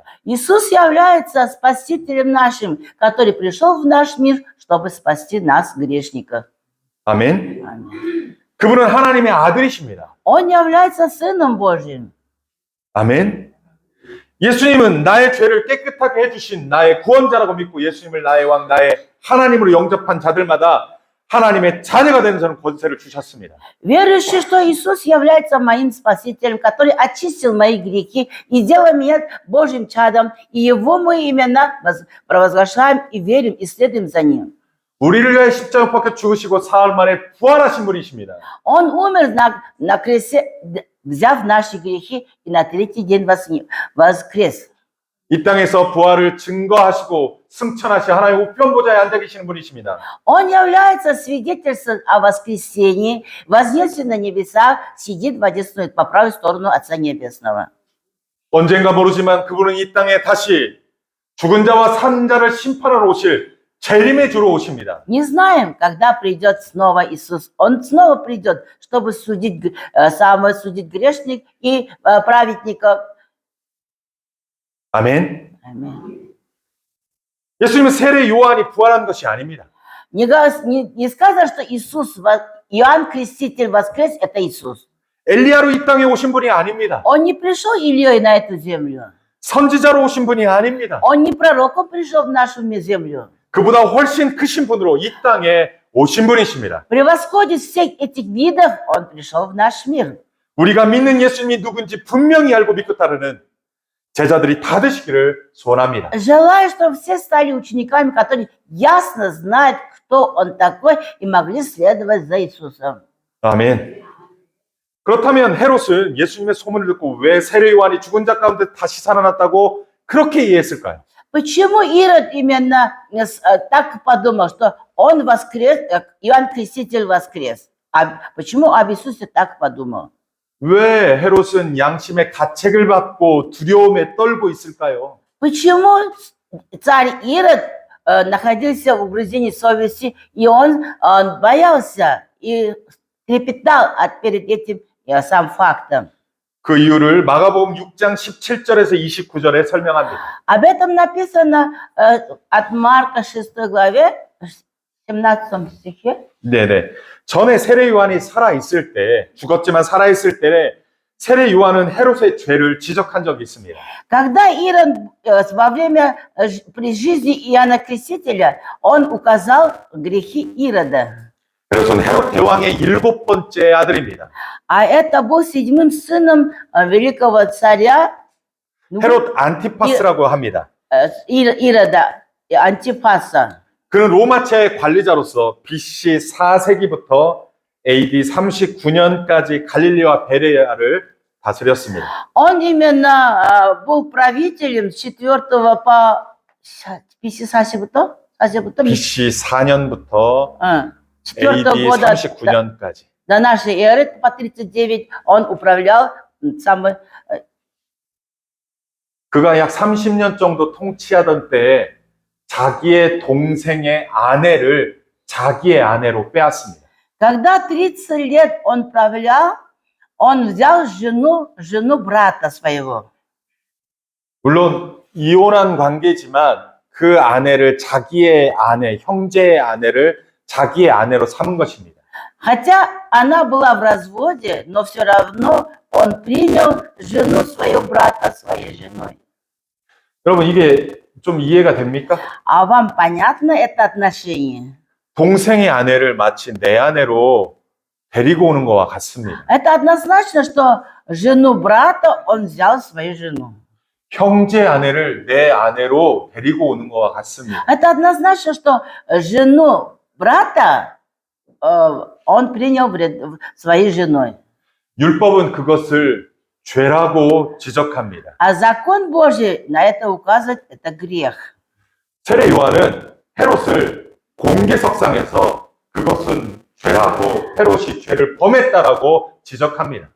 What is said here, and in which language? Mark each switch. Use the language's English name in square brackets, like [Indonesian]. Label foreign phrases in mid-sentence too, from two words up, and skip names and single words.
[Russian] Иисус является Спасителем нашим, который пришел в наш мир, чтобы спасти нас, грешников. [Korean] 아멘. [Russian] Аминь. [Korean] 그분은 하나님의 아들이십니다. [Russian] Он является Сыном Божьим. [Korean] 아멘. 예수님은 나의 죄를 깨끗하게 해주신 나의 구원자라고 믿고 예수님을 나의 왕, 나의 하나님으로 영접한 자들마다 하나님의 자녀가 되는 저는 권세를 주셨습니다. [Russian] Верующий, что Иисус является моим Спасителем, который очистил мои грехи и делал меня Божьим чадом, и Его мы именно провозглашаем и верим, и следуем за Ним. [Korean] 우리를 위해 십자가 박혀 죽으시고 사흘 만에 부활하신 분이십니다. [Russian] Он умер на кресте, взяв наши грехи, и на третий день воскрес. [Korean] 이 땅에서 부활을 증거하시고 승천하시 하나님의 우편 보좌에 앉아 계시는 분이십니다. [Russian] Он является свидетельством о воскресении, вознесся на небеса, сидит в одесную, по правую сторону Отца Небесного. [Korean] 언젠가 모르지만 그분은 이 땅에 다시 죽은 자와 산 자를 심판하러 오실 재림의 주로 오십니다. [Russian] Не знаем, когда придет снова Иисус. Он снова придет, чтобы судить грешник и праведников. [Korean] 아멘. [Russian] Аминь. [Korean] 예수님은 세례 요한이 부활한 것이 아닙니다. [Russian] Не сказано, что Иоанн Креститель воскрес, это Иисус. [Korean] 엘리야로 이 땅에 오신 분이 아닙니다. [Russian] Он не пришел Ильей на эту землю. [Korean] 선지자로 오신 분이 아닙니다. [Russian] Он не пророком пришел в нашу землю. [Korean] 그보다 훨씬 크신 분으로 이 땅에 오신 분이십니다. [Russian] Превосходит всех этих видов, он пришел в наш мир. [Korean] 우리가 믿는 예수님이 누군지 분명히 알고 믿고 따르는 제자들이 다 되시기를 소원합니다. [Russian] Желаю, чтобы все стали учениками, которые ясно знают, кто он такой, и могли следовать за Иисусом. [Korean] 아멘. 그렇다면 헤롯은 예수님의 소문을 듣고 왜 세례 요한이 죽은 자 가운데 다시 살아났다고 그렇게 이해했을까요? [Russian] Почему Ирод именно так подумал, что он воскрес, Иоанн Креститель воскрес? Почему об Иисусе так подумал? [Korean] 왜 헤롯은 양심의 가책을 받고 두려움에 떨고 있을까요? [Russian] Почему царь Ирод находился в угрызении совести, и он боялся и трепетал перед этим сам фактом? [Korean] 그 이유를 마가복음 6장 17절에서 29절에 설명합니다. [Russian] Об этом написано от Марка 6 главе, 17 стихе. [Korean] 네네. 전에 세례 요한이 살아있을 때, 죽었지만 살아있을 때, 세례 요한은 헤롯의 죄를 지적한 적이 있습니다. [Russian] Когда Ирод во время при жизни Иоанна Крестителя, он указал грехи Ирода. [Korean] 헤롯은 헤롯 대왕의 7번째 아들입니다. [Russian] А это был седьмым сыном великого царя [Korean] 헤롯 안티파스라고 합니다. [Russian] Ирода, Антифаса. [Korean] 그는 로마체의 관리자로서 BC 4세기부터 AD 39년까지 갈릴리와 베레아를 다스렸습니다. [Russian] Он именно был правителем с 4 по 40부터 [Korean] BC 4년부터 4 AD [Russian] года [Korean] 39년까지. [Russian] до нашей эры по 39 он управлял самый. [Korean] 그가 약 30년 정도 통치하던 때에 자기의 동생의 아내를 자기의 아내로 빼앗습니다. [Russian] Когда 30 лет он правлял, он взял жену брата своего. [Korean] 물론 이혼한 관계지만 그 아내를 자기의 아내, 형제의 아내를 자기의 아내로 삼은 것입니다. [Russian] Хотя она была в разводе, но все равно он принял жену своего брата своей женой. [Korean] 여러분 이게 좀 이해가 됩니까? [Russian] А вам понятно это отношение? [Korean] 동생의 아내를 마치 내 아내로 데리고 오는 것과 같습니다. [Russian] Это однозначно, что жену брата он взял свою жену. [Korean] 형제 아내를 내 아내로 데리고 오는 것과 같습니다. [Russian] Это однозначно, что жену брата он принял своей женой. [Korean] 율법은 그것을 죄라고 지적합니다. [Russian] А закон Божий на это указывает, это грех. [Korean] 세례 요한은 헤롯을 공개석상에서 그것은 죄라고 헤롯이 죄를 범했다라고 지적합니다.